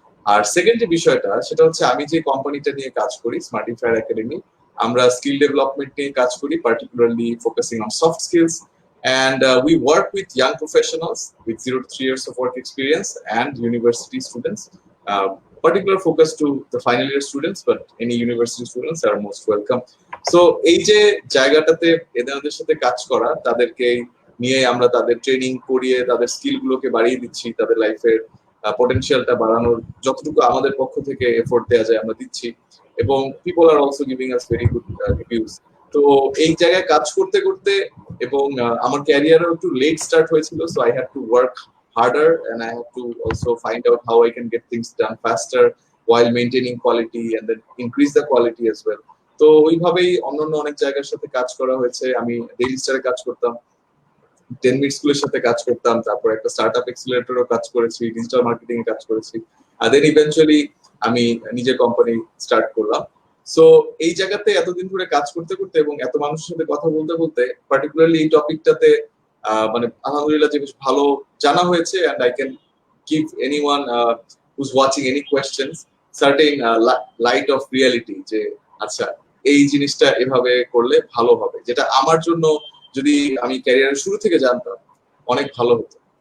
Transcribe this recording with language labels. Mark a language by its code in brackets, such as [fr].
[bn] আর second যে বিষয়টা সেটা হচ্ছে আমি যে কোম্পানিটা নিয়ে কাজ করি [en] Smartifier academy, আমরা skill development নিয়ে কাজ করি, particularly focusing on soft skills, and we work with young professionals with 0 to 3 years of work experience and university students. Particular focus to the final year students, but any university students are most welcome. [bn] So এই যে জায়গাটাতে এদের সাথে কাজ করা, তাদেরকে নিয়ে আমরা তাদের ট্রেনিং করিয়ে তাদের স্কিল গুলোকে বাড়িয়ে দিচ্ছি, তাদের লাইফের পটেনশিয়ালটা বাড়ানোর যতটুকু আমাদের পক্ষ থেকে এফোর্ট দেওয়া যায় আমরা দিচ্ছি, এবং [en] People are also giving us very good reviews. [bn] তো এই জায়গায় কাজ করতে করতে এবং আমার ক্যারিয়ারও একটু লেট স্টার্ট হয়েছিল, [en] So I had to work harder and I have to also find out how I can get things done faster while maintaining quality and then increase the quality as well. [bn] তো ওইভাবেই অন্যান্য অনেক জায়গার সাথে কাজ করা হয়েছে। আমি ডেইলি স্টারে কাজ করতাম, 10 মিনিট স্কুলের সাথে কাজ করতাম, তারপর একটা স্টার্টআপ এক্সিলারেটরও কাজ করেছি, ডিজিটাল মার্কেটিং এ কাজ করেছি, আর দেন ইভেন্চুয়ালি আমি নিজের কোম্পানি স্টার্ট করলাম। সো এই জায়গাতে এতদিন ধরে কাজ করতে করতে এবং এত মানুষের সাথে কথা বলতে বলতে পার্টিকুলারলি এই টপিকটাতে মানে আলহামদুলিল্লাহ যে বেশ ভালো জানা হয়েছে, [en] and I can give anyone who's watching any questions certain light of reality [bn] যে আচ্ছা এই জিনিসটা এভাবে করলে ভালো হবে, যেটা আমার জন্য যদি আমি ক্যারিয়ারের শুরু থেকে জানতাম অনেক ভালো হতো।